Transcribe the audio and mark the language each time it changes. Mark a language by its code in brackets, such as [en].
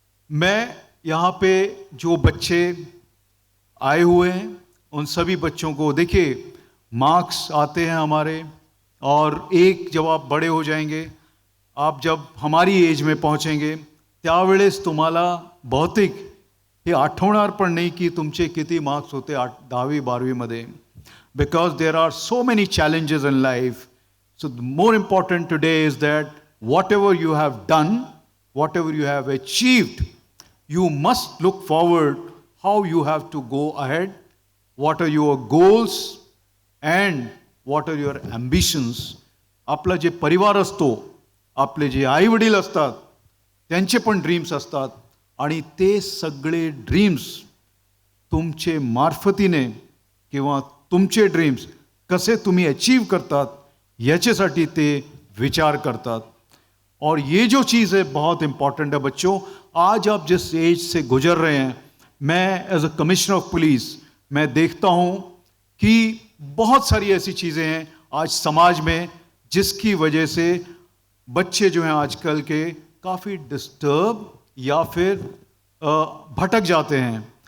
[hi] मैं यहाँ पे जो बच्चे आए हुए हैं उन सभी बच्चों को, देखिए मार्क्स आते हैं हमारे, और एक जब आप बड़े हो जाएंगे, आप जब हमारी एज में पहुंचेंगे [mr] त्यावेळेस तुम्हाला बहुतेक हे आठवणार पण नाही की तुमचे किती मार्क्स होते 10वी 12वी मध्ये, [en] Because there are so many challenges in life. So the more important today is that whatever you have done, whatever you have achieved, you must look forward how you have to go ahead, what are your goals and what are your ambitions. [mr] आपला जे परिवार असतो, आपले जे आई वडील असतात, त्यांचे पण ड्रीम्स असतात, आणि ते सगळे ड्रीम्स तुमचे मार्फतीने किंवा तुमचे ड्रीम्स कसे तुम्ही अचीव करतात याच्यासाठी ते विचार करतात. [hi] और ये जो चीज़ है बहुत इंपॉर्टेंट है बच्चों. आज आप जिस एज से गुजर रहे हैं, मैं [en] as a commissioner of police [hi] मैं देखता हूँ कि बहुत सारी ऐसी चीज़ें हैं आज समाज में जिसकी वजह से बच्चे जो हैं आजकल के काफ़ी डिस्टर्ब या फिर भटक जाते हैं.